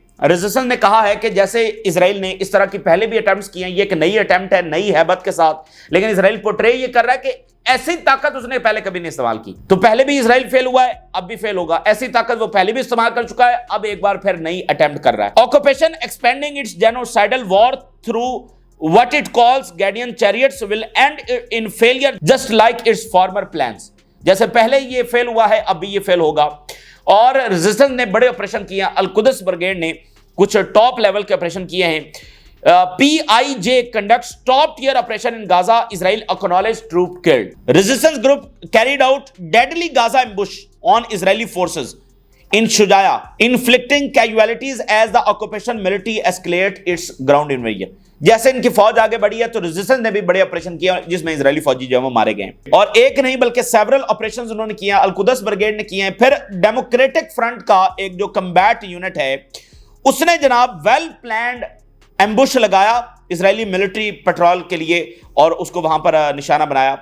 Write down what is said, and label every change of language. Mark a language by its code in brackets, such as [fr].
[ur] Resistance نے کہا ہے کہ جیسے اسرائیل نے اس طرح کی پہلے بھی اٹیمپٹس کی ہیں، یہ ایک نئی اٹیمپٹ ہے نئی ہیبت کے ساتھ، لیکن اسرائیل پورٹرے یہ کر رہا ہے کہ ایسی طاقت اس نے پہلے کبھی نہیں استعمال کی. تو پہلے بھی اسرائیل فیل ہوا ہے، اب بھی فیل ہوگا. ایسی طاقت وہ پہلے بھی استعمال کر چکا ہے، اب ایک بار پھر نئی اٹیمپٹ کر رہا ہے. [en] Occupation expanding its genocidal war through what it calls Guardian chariots will end in failure just like its former plans. [ur] جیسے پہلے یہ فیل ہوا ہے، اب بھی یہ فیل ہوگا. اور ریزسٹنس نے بڑے آپریشن کیے ہیں. القدس بریگیڈ نے کچھ ٹاپ لیول کے آپریشن کیے ہیں. [en] PIJ conducts top tier operation in Gaza. Israel acknowledged troop killed. Resistance group carried out deadly Gaza ambush on Israeli forces in Shujaya, inflicting casualties as the occupation military escalate its ground invasion. [ur] جیسے ان کی فوج آگے بڑھی ہے تو resistance نے بھی بڑے آپریشن کیا جس میں اسرائیلی فوجی جو ہیں وہ مارے گئے ہیں. اور ایک نہیں بلکہ سیورل آپریشنز انہوں نے کیے ہیں. القدس بریگیڈ نے کیے ہیں. پھر ڈیموکریٹک فرنٹ کا ایک جو کمبیٹ یونٹ ہے اس نے جناب ویل پلانڈ ایمبوش لگایا اسرائیلی ملٹری پیٹرول کے لیے اور اس کو وہاں پر نشانہ بنایا.